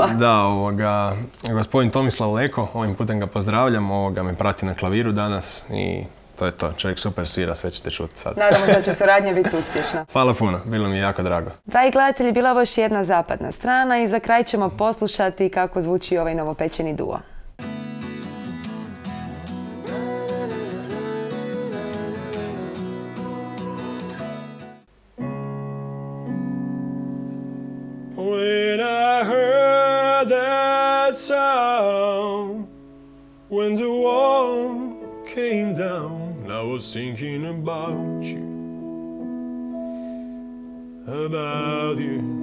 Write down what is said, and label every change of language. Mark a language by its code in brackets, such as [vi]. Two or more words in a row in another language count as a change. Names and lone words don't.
[hr] Da, gospodin Tomislav Leko, ovim putem ga pozdravljam, me prati na klaviru danas i to je to. Čovjek super svira, sve ćete čuti sad. Nadamo se da će suradnja biti uspješna. Hvala puno, bilo mi je jako drago. Dragi gledatelji, bila ovo još jedna zapadna strana i za kraj ćemo poslušati kako zvuči ovaj novopečeni Duo. [en] When I heard that sound, when the wall came down, I was thinking about you, about you.